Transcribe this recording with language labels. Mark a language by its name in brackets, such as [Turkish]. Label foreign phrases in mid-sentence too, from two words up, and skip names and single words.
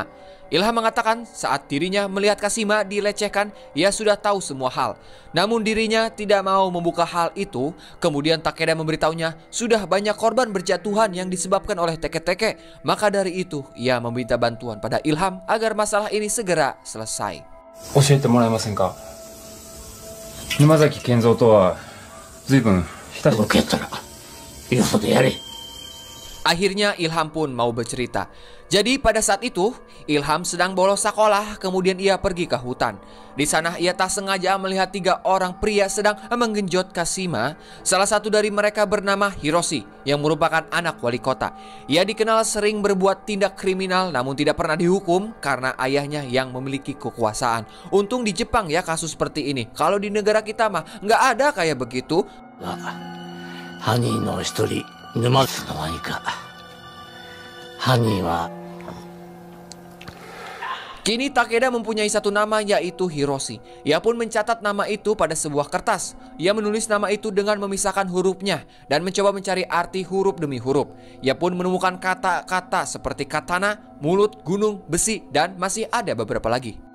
[Indonesian] Ilham mengatakan saat dirinya melihat Kashima dilecehkan, ia sudah tahu semua hal. Namun dirinya tidak mau membuka hal itu. Kemudian Takeda memberitahunya sudah banyak korban berjatuhan yang disebabkan oleh teke-teke. Maka dari itu ia meminta bantuan pada Ilham agar masalah ini segera selesai. [Japanese] 教えてもらえませんか。沼崎健三とは随分親しく。受けたらよそでやれ。 [Indonesian] Akhirnya Ilham pun mau bercerita. Jadi pada saat itu Ilham sedang bolos sekolah, kemudian ia pergi ke hutan. Di sana ia tak sengaja melihat 3 orang pria sedang menggenjot Kashima. Salah satu dari mereka bernama Hiroshi yang merupakan anak wali kota. Ia dikenal sering berbuat tindak kriminal namun tidak pernah dihukum karena ayahnya yang memiliki kekuasaan. Untung di Jepang ya kasus seperti ini. Kalau di negara kita mah nggak ada kayak begitu. [Japanese] 犯人の一人沼津のワニか犯人は [Indonesian] Kini Takeda mempunyai satu nama yaitu Hiroshi. Ia pun mencatat nama itu pada sebuah kertas. Ia menulis nama itu dengan memisahkan hurufnya dan mencoba mencari arti huruf demi huruf. Ia pun menemukan kata-kata seperti katana, mulut, gunung, besi, dan masih ada beberapa lagi.